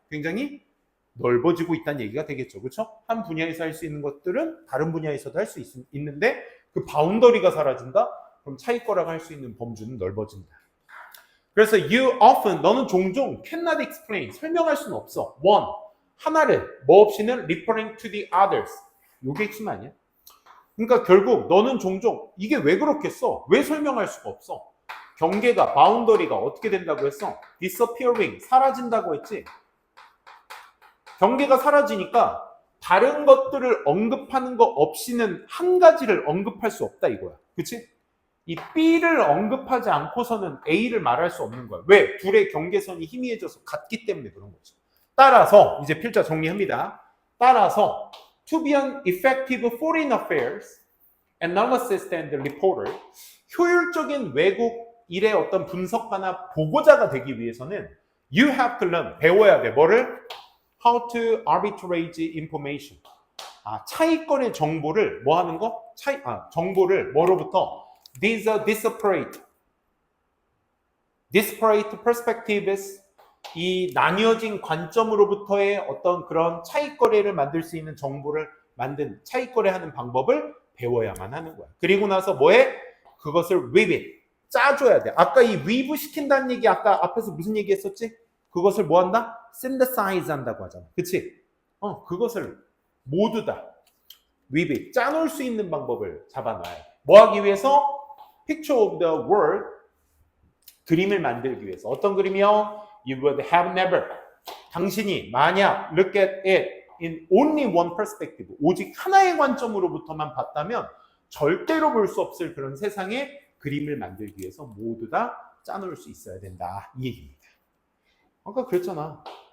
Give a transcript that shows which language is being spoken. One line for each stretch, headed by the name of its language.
Korean: 굉장히 넓어지고 있다는 얘기가 되겠죠. 그렇죠? 한 분야에서 할 수 있는 것들은 다른 분야에서도 할 수 있는데 그 바운더리가 사라진다? 그럼 차익거래가 할 수 있는 범주는 넓어진다. 그래서 너는 종종
English: cannot explain,
Korean: 설명할 수는 없어.
English: one,
Korean: 하나를 뭐 없이는
English: referring to the others.
Korean: 요게 핵심 아니야? 그러니까 결국 너는 종종 이게 왜 그렇겠어? 왜 설명할 수가 없어? 경계가, 바운더리가 어떻게 된다고 했어? disappearing, 사라진다고 했지? 경계가 사라지니까 다른 것들을 언급하는 거 없이는 한 가지를 언급할 수 없다 이거야. 그치? 이 B를 언급하지 않고서는 A를 말할 수 없는 거야. 왜? 둘의 경계선이 희미해져서 같기 때문에 그런 거죠. 따라서 이제 필자 정리합니다.
English: 따라서 to be an effective foreign affairs analyst and reporter,
Korean: 효율적인 외국 일의 어떤 분석가나 보고자가 되기 위해서는
English: you have to learn,
Korean: 배워야 돼. 뭐를?
English: How to arbitrage information.
Korean: 차익거래 정보를 뭐 하는 거? 정보를 뭐로부터?
English: disparate perspectives,
Korean: 이 나뉘어진 관점으로부터의 어떤 그런 차익거래를 만들 수 있는 정보를 만든 차익거래하는 방법을 배워야만 하는 거야. 그리고 나서 뭐해? 그것을
English: weave it,
Korean: 짜줘야 돼. 아까 이 weave 시킨다는 얘기 아까 앞에서 무슨 얘기 했었지? 그것을 뭐 한다? synthesize 한다고 하잖아. 그치? 그것을 모두 다
English: weave it,
Korean: 짜놓을 수 있는 방법을 잡아놔야 돼. 뭐 하기 위해서?
English: Picture of the world,
Korean: 그림을 만들기 위해서. 어떤 그림이요?
English: You would have never,
Korean: 당신이 만약
English: look at it in only one perspective,
Korean: 오직 하나의 관점으로부터만 봤다면 절대로 볼 수 없을 그런 세상의 그림을 만들기 위해서 모두 다 짜놓을 수 있어야 된다, 이 얘기입니다. 아까 그랬잖아.